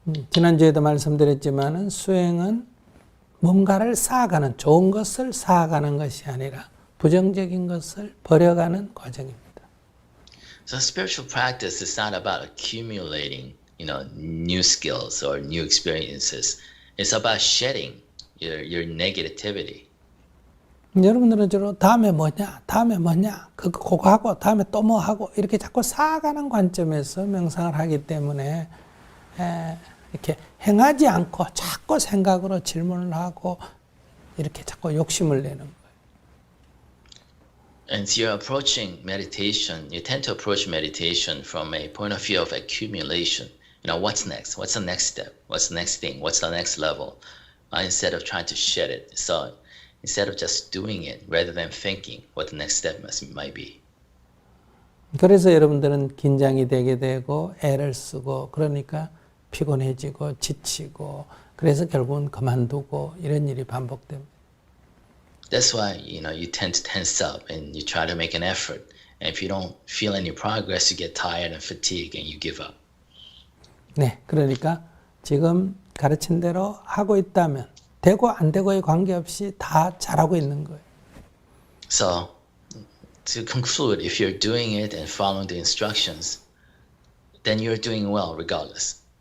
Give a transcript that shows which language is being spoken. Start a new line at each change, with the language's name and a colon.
Korean: 지난주에도 말씀드렸지만은 수행은 뭔가를 쌓아가는 좋은 것을 쌓아가는 것이 아니라 부정적인 것을 버려가는 과정입니다.
English: So spiritual practice is not about accumulating, new skills or new experiences. It's about shedding your negativity.
Korean: 여러분들은 주로 다음에 뭐냐, 그거 하고 다음에 또 뭐 하고 이렇게 자꾸 쌓아가는 관점에서 명상을 하기 때문에 이렇게 행하지 않고 자꾸 생각으로 질문을 하고 이렇게 자꾸 욕심을 내는 거예요.
English: And you're approaching meditation, you tend to approach meditation from a point of view of accumulation. What's next? What's the next step? What's the next thing? What's the next level? Instead of trying to shed it. So instead of just doing it, rather than thinking what the next step might be.
Korean: 그래서 여러분들은 긴장이 되게 되고 애를 쓰고 그러니까 피곤해지고 지치고 그래서 결국은 그만두고 이런 일이 반복됩니다.
English: That's why, you tend to tense up and you try to make an effort. And if you don't feel any progress, you get tired and fatigued and you give up.
Korean: 네, 그러니까 지금 가르친 대로 하고 있다면 되고 안 되고에 관계없이 다 잘하고 있는 거예요.
English: So, to conclude, if you're doing it and following the instructions, then you're doing well regardless.